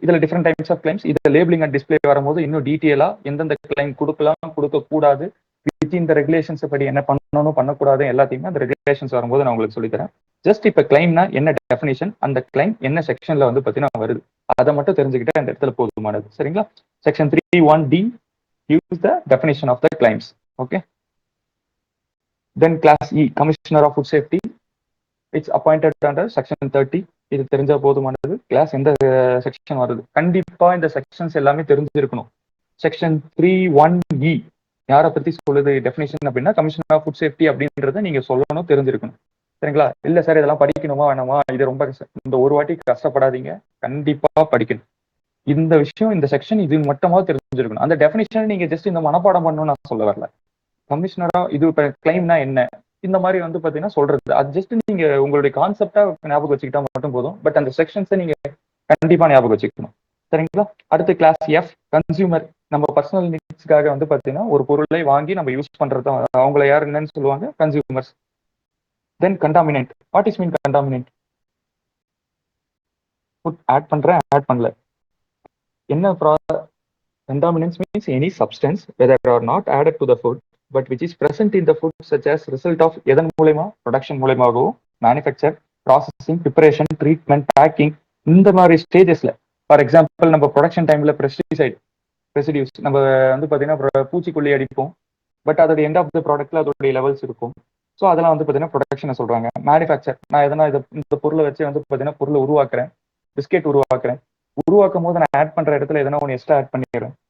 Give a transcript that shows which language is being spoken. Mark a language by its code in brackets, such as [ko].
[ta] இதுல different types of claims. இதுல labelling and display வரும்போது இன்னும் டீட்டெயிலா எந்தெந்த கிளைம் கொடுக்கலாம், கொடுக்க கூடாது, வித்தின் த ரெகுலேஷன்ஸ் படி என்ன பண்ணணும், பண்ணக்கூடாது, எல்லாத்தையுமே அந்த ரெகுலேஷன்ஸ் வரும்போது நான் உங்களுக்கு சொல்லித்தரேன். ஜஸ்ட் இப்ப கிளைம்னா என்ன டெஃபினேஷன், அந்த கிளைம் என்ன செக்ஷன்ல வந்து பாத்தீங்கன்னா வருது, அதை மட்டும் தெரிஞ்சுக்கிட்டா இந்த இடத்துல போதுமானது. சரிங்களா? [en] Section 3(1)(d gives the definition of the claims. Okay. Then class E, Commissioner of Food Safety. It's appointed under section 30. [ta] இது தெரிஞ்சா போதுமானது. கிளாஸ் எந்த செக்ஷன் வருது, கண்டிப்பா இந்த செக்ஷன்ஸ் எல்லாமே தெரிஞ்சிருக்கணும். செக்ஷன் 3(1)(e யாரை பத்தி சொல்லுது டெஃபினேஷன் அப்படின்னா, கமிஷனர் ஆஃப் ஃபுட் சேஃப்டி அப்படின்றத நீங்க சொல்லணும், தெரிஞ்சிருக்கணும். சரிங்களா? இல்ல சார் இதெல்லாம் படிக்கணுமா வேணாமா, இது ரொம்ப இந்த ஒரு வாட்டி கஷ்டப்படாதீங்க, கண்டிப்பா படிக்கணும். இந்த விஷயம், இந்த செக்ஷன் இது மட்டுமா தெரிஞ்சிருக்கணும். அந்த டெஃபினேஷன் நீங்க ஜஸ்ட் இந்த மனப்பாடம் பண்ணணும்னு நான் சொல்ல வரல. கமிஷனரா இது இப்ப கிளைம்னா என்ன, இந்த மாதிரி வந்து பாத்தீங்கன்னா சொல்றது, அது ஜஸ்ட் நீங்க உங்களுடைய கான்செப்டா ஞாபகம் வச்சுக்கிட்டா மட்டும் போதும். பட் அந்த செக்ஷன்ஸை நீங்க கண்டிப்பா ஞாபகம் வச்சுக்கணும். சரிங்களா? அடுத்து கிளாஸ் F, கன்சியூமர். நம்ம பர்சனல் நீட்ஸ்க்காக வந்து பாத்தீங்கன்னா ஒரு பொருளை வாங்கி நம்ம யூஸ் பண்றது, அவங்கள யார் என்னன்னு சொல்லுவாங்க, consumers. [en] Then contaminant. What is mean contaminant? [ta] Food add பண்றேன், ஆட் பண்ணல, என்ன [en] contaminants means any substance whether or not added to the food but which is present in the food such as result of [ta] எதன் மூலமா, production மூலமாகவோ, manufacture, processing, preparation, treatment, packing, இந்த மாதிரி ஸ்டேஜஸ்ல. For example நம்ம production டைம்ல pesticide residues நம்ம வந்து பாத்தீங்கன்னா பூச்சிக்கொல்லி அடிப்போம், பட் அதோட எண்ட் ஆஃப் த ப்ராடக்ட்ல அதோடைய லெவல்ஸ் இருக்கும். ஸோ அதெல்லாம் வந்து பாத்தீங்கன்னா ப்ரொடக்ஷனை சொல்றாங்க. மேனுஃபேக்சர், நான் எதனா இந்த பொருளை வச்சு வந்து பாத்தீங்கன்னா பொருளை உருவாக்குறேன், பிஸ்கெட் உருவாக்குறேன், உருவாக்கும் போது நான் ஆட் பண்ற இடத்துல எதனா ஒன்று எக்ஸ்ட்ரா ஆட் பண்ணிடுறேன்.